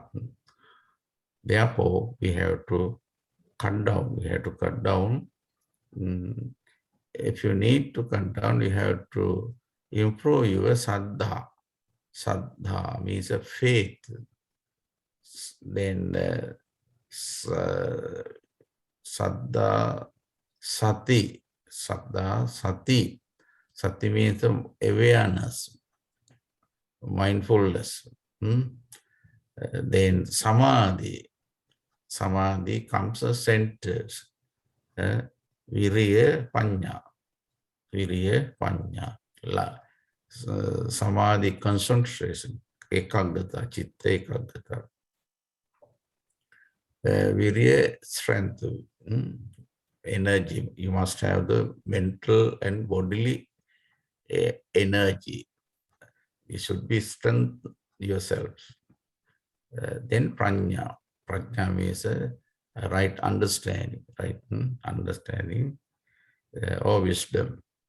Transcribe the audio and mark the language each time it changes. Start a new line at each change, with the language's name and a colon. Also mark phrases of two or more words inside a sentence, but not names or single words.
English: Therefore, we have to cut down. If you need to cut down, you have to improve your saddha. Saddha means a faith. Then
Pali: saddha, sati. Saddha, sati.
English: Sati means awareness, mindfulness. Then samadhi. Samadhi comes as centers.
Pali: Viriya panya. Viriya panya. Samadhi concentration. Ekaggata, chitta ekaggata.
English: Viriya strength. Energy. You must have the mental and bodily energy. You should be strength yourself. Then prajna. Prajna means right understanding, or wisdom.